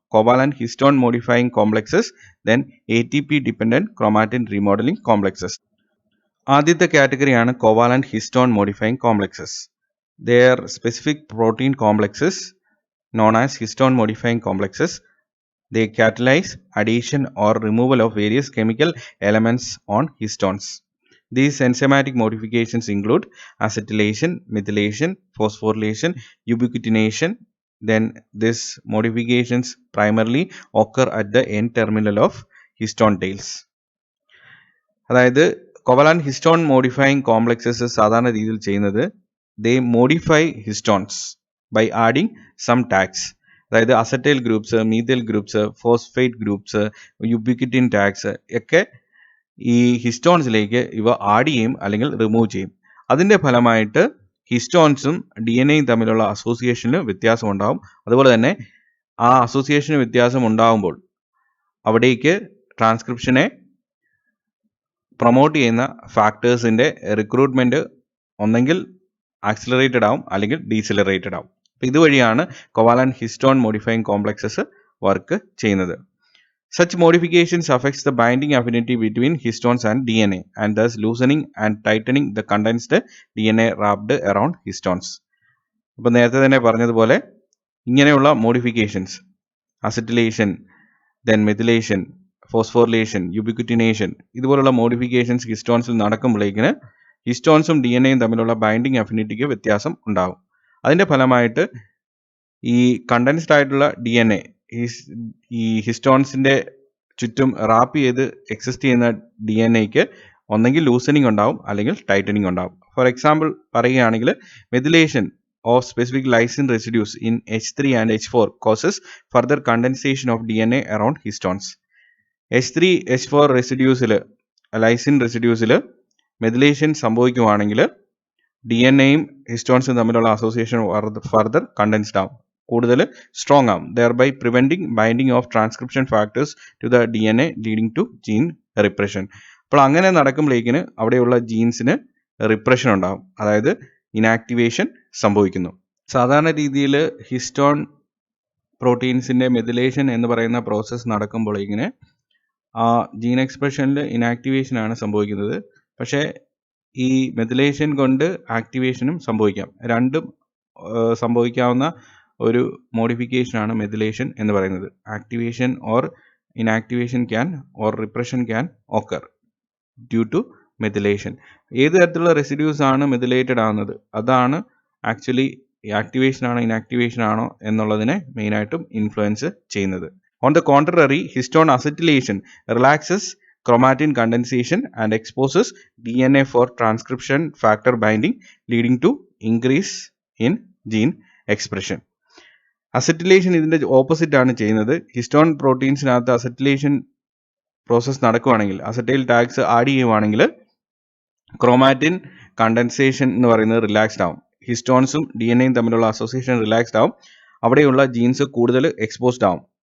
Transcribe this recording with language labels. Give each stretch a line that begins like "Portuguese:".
Malayalam: Covalent histone modifying complexes, then ATP dependent chromatin remodelling complexes. ആദ്യത്തെ കാറ്റഗറിയാണ് covalent histone modifying complexes.
English: They are specific protein complexes known as histone modifying complexes. They catalyze addition or removal of various chemical elements on histones. These enzymatic modifications include acetylation, methylation, phosphorylation, ubiquitination. Then these modifications primarily occur at the end terminal of histone tails.
Malayalam: അതായത് covalent histone modifying complexes സാധാരണ രീതിയിൽ ചെയ്യുന്നത്
English: they modify histones by adding some tags.
Malayalam: അതായത് acetyl groups, methyl groups, phosphate groups, ubiquitin tags ഒക്കെ ഈ ഹിസ്റ്റോൺസിലേക്ക് ഇവ add ചെയ്യും അല്ലെങ്കിൽ റിമൂവ് ചെയ്യും. അതിൻ്റെ ഫലമായിട്ട് ഹിസ്റ്റോൺസും ഡി എൻ എയും തമ്മിലുള്ള അസോസിയേഷനിൽ വ്യത്യാസം ഉണ്ടാവും. അതുപോലെ തന്നെ ആ അസോസിയേഷന് വ്യത്യാസം ഉണ്ടാകുമ്പോൾ അവിടേക്ക് ട്രാൻസ്ക്രിപ്ഷനെ പ്രൊമോട്ട് ചെയ്യുന്ന ഫാക്ടേഴ്സിൻ്റെ റിക്രൂട്ട്മെൻറ്റ് ഒന്നെങ്കിൽ ആക്സിലറേറ്റഡ് ആവും അല്ലെങ്കിൽ ഡീസിലറേറ്റഡ് ആവും. അപ്പോൾ ഇതുവഴിയാണ് covalent histone modifying complexes work ചെയ്യുന്നത്.
English: Such modifications affects the binding affinity between histones and DNA and thus loosening and tightening the condensed DNA wrapped around histones.
Malayalam: അപ്പോൾ നേരത്തെ തന്നെ പറഞ്ഞതുപോലെ ഇങ്ങനെയുള്ള modifications acetylation, then methylation, phosphorylation, യുബിക്വിറ്റിനേഷൻ ഇതുപോലുള്ള modifications ഹിസ്റ്റോൺസിൽ നടക്കുമ്പോഴേക്കിന് ഹിസ്റ്റോൺസും D N എയും തമ്മിലുള്ള binding അഫിനിറ്റിക്ക് വ്യത്യാസം ഉണ്ടാകും. അതിൻ്റെ ഫലമായിട്ട് ഈ കണ്ടൻസ്ഡ് ആയിട്ടുള്ള ഡി എൻ എ ഈ ഹിസ്റ്റോൺസിൻ്റെ ചുറ്റും റാപ്പ് ചെയ്ത് എക്സിസ്റ്റ് ചെയ്യുന്ന ഡി എൻ എക്ക് ഒന്നെങ്കിൽ ലൂസനിങ് ഉണ്ടാവും അല്ലെങ്കിൽ ടൈറ്റനിങ് ഉണ്ടാവും.
English: for example
Malayalam: പറയുകയാണെങ്കിൽ
English: Methylation of specific lysine residues in H3 and H4 causes further condensation of DNA around histones.
Malayalam: H3, H4 റെസിഡ്യൂസിൽ lysine റെസിഡ്യൂസിൽ methylation സംഭവിക്കുകയാണെങ്കിൽ ഡി എൻ എയും ഹിസ്റ്റോൺസും തമ്മിലുള്ള അസോസിയേഷൻ ഫർദർ കണ്ടൻസ്ഡ് ആവും, കൂടുതൽ സ്ട്രോങ് ആവും,
English: Thereby preventing binding of transcription factors to the D N A leading to gene repression.
Malayalam: അപ്പോൾ അങ്ങനെ നടക്കുമ്പോഴേക്കിന് അവിടെയുള്ള ജീൻസിന് repression ഉണ്ടാകും, അതായത് ഇനാക്ടിവേഷൻ സംഭവിക്കുന്നു. സാധാരണ രീതിയിൽ ഹിസ്റ്റോൺ പ്രോട്ടീൻസിൻ്റെ മെഥിലേഷൻ എന്ന് പറയുന്ന പ്രോസസ്സ് നടക്കുമ്പോഴേക്കിന് ആ ജീൻ എക്സ്പ്രഷനിൽ ഇനാക്ടിവേഷനാണ് സംഭവിക്കുന്നത്. പക്ഷേ ഈ മെഥിലേഷൻ കൊണ്ട് ആക്ടിവേഷനും സംഭവിക്കാം. രണ്ടും സംഭവിക്കാവുന്ന ഒരു മോഡിഫിക്കേഷനാണ് മെഥിലേഷൻ എന്ന് പറയുന്നത്.
English: Activation or inactivation can or repression can occur due to methylation.
Malayalam: ഏത് തരത്തിലുള്ള റെസിഡ്യൂസ് ആണ് മെഥിലേറ്റഡ് ആവുന്നത് അതാണ് ആക്ച്വലി ആക്ടിവേഷൻ ആണോ ഇനാക്ടിവേഷൻ ആണോ എന്നുള്ളതിനെ മെയിനായിട്ടും ഇൻഫ്ലുവൻസ് ചെയ്യുന്നത്.
English: On the contrary, histone acetylation relaxes chromatin condensation and exposes DNA for transcription factor binding, leading to increase in gene expression.
Malayalam: Acetylation ഇതിൻ്റെ ഓപ്പോസിറ്റ് ആണ് ചെയ്യുന്നത്. ഹിസ്റ്റോൺ പ്രോട്ടീൻസിനകത്ത് അസറ്റിലേഷൻ പ്രോസസ്സ് നടക്കുകയാണെങ്കിൽ, അസറ്റൈൽ ടാഗ്സ് ആഡ് ചെയ്യുവാണെങ്കിൽ chromatin condensation എന്ന് പറയുന്നത് relaxed ആവും. ഹിസ്റ്റോൺസും D N എയും തമ്മിലുള്ള അസോസിയേഷൻ റിലാക്സ്ഡ് ആവും. അവിടെയുള്ള ജീൻസ് കൂടുതൽ എക്സ്പോസ്ഡ് ആവും.